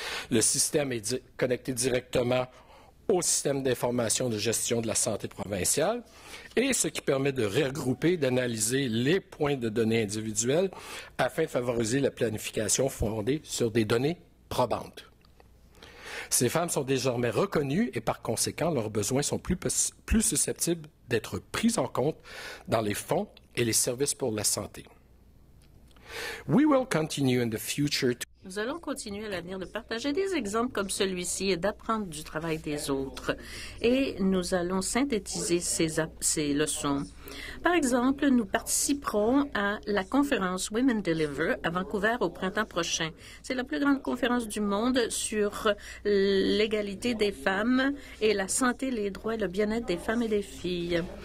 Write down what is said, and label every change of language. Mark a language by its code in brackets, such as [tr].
[fr] Le système est connecté directement au système d'information de gestion de la santé provinciale, et ce qui permet de regrouper, d'analyser les points de données individuels afin de favoriser la planification fondée sur des données probantes. Ces femmes sont désormais reconnues et par conséquent, leurs besoins sont plus susceptibles d'être pris en compte dans les fonds et les services pour la santé. [en] We will continue in the future to... [fr] Nous allons continuer à l'avenir de partager des exemples comme celui-ci et d'apprendre du travail des autres. Et nous allons synthétiser ces leçons. Par exemple, nous participerons à la conférence Women Deliver à Vancouver au printemps prochain. C'est la plus grande conférence du monde sur l'égalité des femmes et la santé, les droits et le bien-être des femmes et des filles.